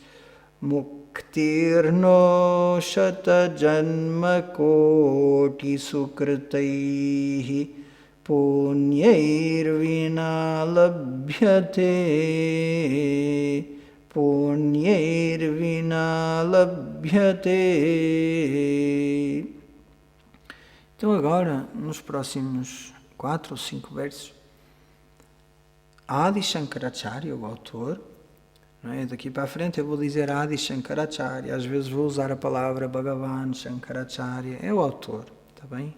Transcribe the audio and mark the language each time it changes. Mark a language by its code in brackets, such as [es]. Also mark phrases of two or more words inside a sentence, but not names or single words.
[sa] मुक्तिर्नो शत जन्म कोटि सुकृतैः. पुण्यैर्विना लभ्यते. पुण्यैर्विना लभ्यते. [pt] Então agora, nos próximos 4 ou 5 versos, Adi Shankaracharya, o autor, não é? Daqui para a frente eu vou dizer Adi Shankaracharya, às vezes vou usar a palavra Bhagavan Shankaracharya, é o autor, está bem?